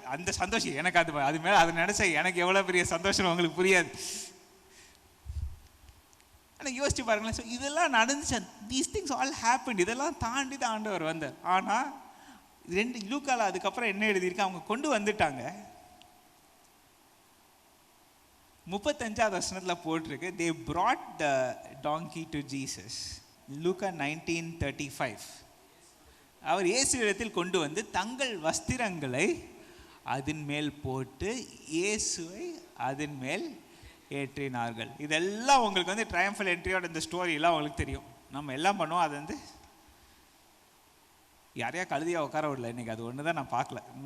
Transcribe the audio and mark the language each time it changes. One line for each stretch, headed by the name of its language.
Tamil: அந்த சந்தோஷம் எனக்கு அது மேலே அதை நினைச்சா எனக்கு எவ்வளோ பெரிய சந்தோஷம் அவங்களுக்கு புரியாது. ஆனால் யோசிச்சு பாருங்களேன், ஸோ இதெல்லாம் நடந்துச்சு.
English: These things all happen.
Tamil: இதெல்லாம் தாண்டி தான் ஆண்டவர் வந்தார். ஆனால் 2 லூக்கால அதுக்கப்புறம் என்ன எழுதியிருக்கு, அவங்க கொண்டு வந்துட்டாங்க. 35வது வசனத்தில் போட்டிருக்கு,
English: they brought the donkey to Jesus.
Tamil: லூக்கா 19:35. அவர் இயேசுவிடத்தில் கொண்டு வந்து தங்கள் வஸ்திரங்களை அதன் மேல் போட்டு இயேசுவை அதன் மேல் ஏற்றினார்கள். இதெல்லாம் உங்களுக்கு வந்து ட்ரையம்ஃபல் என்ட்ரியோட இந்த ஸ்டோரியெல்லாம் உங்களுக்கு தெரியும். நம்ம எல்லாம் பண்ணுவோம். அது வந்து யாரையா கழுதியாக உட்கார விடல இன்னைக்கு, அது ஒன்று தான் நான் பார்க்கல.